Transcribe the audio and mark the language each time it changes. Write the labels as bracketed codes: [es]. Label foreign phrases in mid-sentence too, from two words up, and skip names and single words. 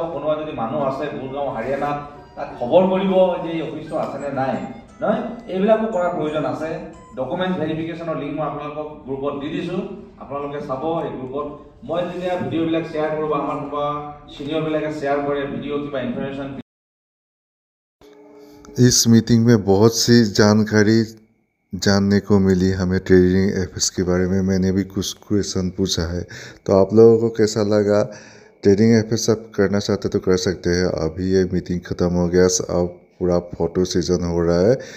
[as] কোনোবা যদি মানুহ আছে গুৰগাঁও হাৰিয়ানাত তাক খবৰ কৰিব যে এই অফিচটো আছেনে নাই, নহয় এইবিলাকো কৰাৰ প্ৰয়োজন আছে। [en] document verificationৰ [as] লিংক মই আপোনালোকক গ্ৰুপত দি দিছোঁ, আপোনালোকে চাব। এই গ্ৰুপত মই যেতিয়া ভিডিঅ'বিলাক শ্বেয়াৰ কৰোঁ বা আমাৰ কোনোবা চিনিয়ৰবিলাকে শ্বেয়াৰ কৰে ভিডিঅ' কিবা ইনফৰমেশ্যন [hi] इस मीटिंग में बहुत सी जानकारी जानने को मिली हमें ट्रेडिंग एफएक्स के बारे में। मैंने भी कुछ क्वेश्चन पूछा है, तो आप लोगों को कैसा लगा? ट्रेडिंग एफएक्स आप करना चाहते तो कर सकते हैं। अभी ये मीटिंग ख़त्म हो गया, अब पूरा [en] photo session [hi] हो रहा है।